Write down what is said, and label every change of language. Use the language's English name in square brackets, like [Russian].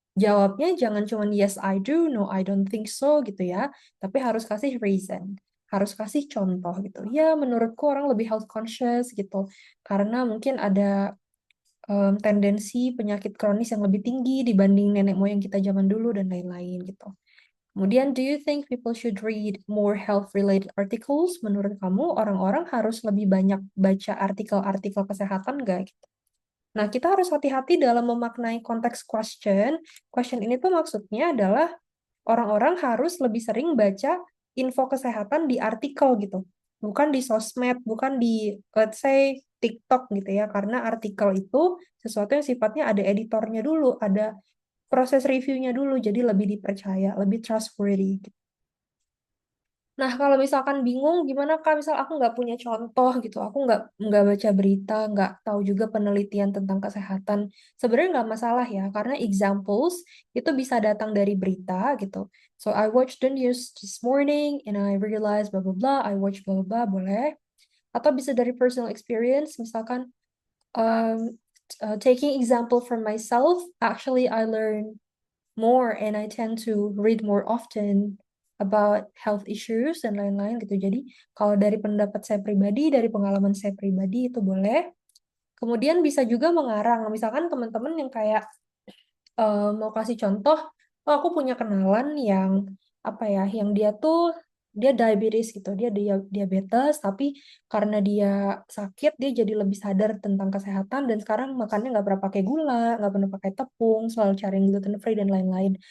[Indonesian] Jawabnya jangan cuma [English] yes I do, no I don't think so [Indonesian] gitu ya, tapi harus kasih reason, harus kasih contoh gitu. Ya, menurutku orang lebih [English] health conscious [Indonesian] gitu, karena mungkin ada tendensi penyakit kronis yang lebih tinggi dibanding nenek moyang kita zaman dulu dan lain-lain gitu. [English] Kemudian, do you think people should read more health-related articles? [Indonesian] Menurut kamu, orang-orang harus lebih banyak baca artikel-artikel kesehatan nggak? Gitu. Nah, kita harus hati-hati dalam memaknai konteks question. Question ini tuh maksudnya adalah orang-orang harus lebih sering baca info kesehatan di artikel gitu. Bukan di sosmed, bukan di, [English] let's say, [Indonesian] TikTok gitu ya. Karena artikel itu sesuatu yang sifatnya ada editornya dulu, ada proses reviewnya dulu, jadi lebih dipercaya, lebih trustworthy. Nah, kalau misalkan bingung, gimana Kak? Misal aku nggak punya contoh gitu, aku nggak baca berita, nggak tahu juga penelitian tentang kesehatan. Sebenarnya nggak masalah ya, karena examples itu bisa datang dari berita gitu. [English] So I watched the news this morning and I realized blah blah blah. I watched blah blah blah, [Indonesian] boleh. Atau bisa dari [English] personal experience, [Indonesian] misalkan [English] taking example from myself, actually I learned more and I tend to read more often about health issues [Indonesian] dan lain-lain gitu. Jadi kalau dari pendapat saya pribadi, dari pengalaman saya pribadi itu boleh. Kemudian bisa juga mengarang. Misalkan teman-teman yang kayak mau kasih contoh, oh aku punya kenalan yang apa ya, yang dia tuh dia diabetes gitu, dia diabetes, tapi karena dia sakit, dia jadi lebih sadar tentang kesehatan dan sekarang makannya nggak pernah pakai gula, nggak pernah pakai tepung, selalu cari yang gluten free dan lain-lain.